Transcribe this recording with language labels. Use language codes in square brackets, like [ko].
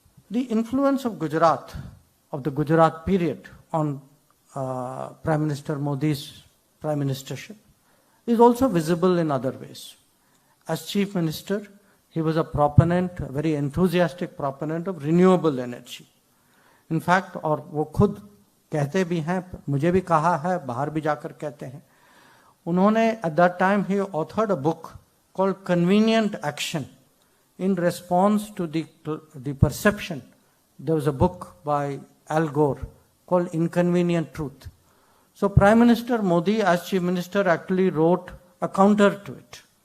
[en] The influence of Gujarat, of the Gujarat period on Prime Minister Modi's prime ministership is also visible in other ways. As Chief Minister, he was a proponent, a very enthusiastic proponent of renewable energy. In fact, [hi] और वो खुद कहते भी हैं, मुझे भी कहा है, बाहर भी जाकर कहते हैं उन्होंने [en] at that time he authored a book called Convenient Action in response to the perception. There was a book by Al Gore called Inconvenient Truth. So Prime Minister Modi as Chief Minister actually wrote a counter to it.